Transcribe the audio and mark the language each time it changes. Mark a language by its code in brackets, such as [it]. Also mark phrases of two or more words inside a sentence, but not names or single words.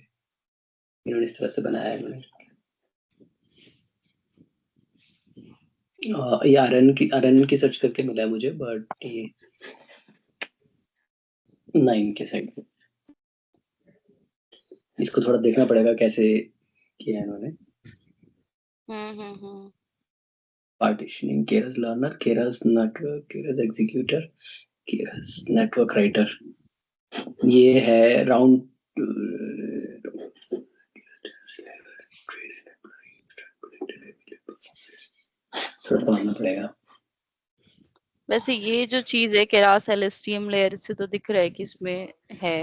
[hi] इन्होंने इस तरह से बनाया है इन्होंने। ये RNN की सर्च करके मिला है मुझे, बट ये 9 के साइड में इसको थोड़ा देखना पड़ेगा कैसे किया है इन्होंने। पार्टीशनिंग, [en] Keras learner, Keras network, Keras executor, Keras network writer। [hi] ये है राउंड थोड़ा पढ़ना पड़ेगा। वैसे ये जो चीज है केरास [en] LSTM layer [hi] से तो दिख रहा है कि इसमें है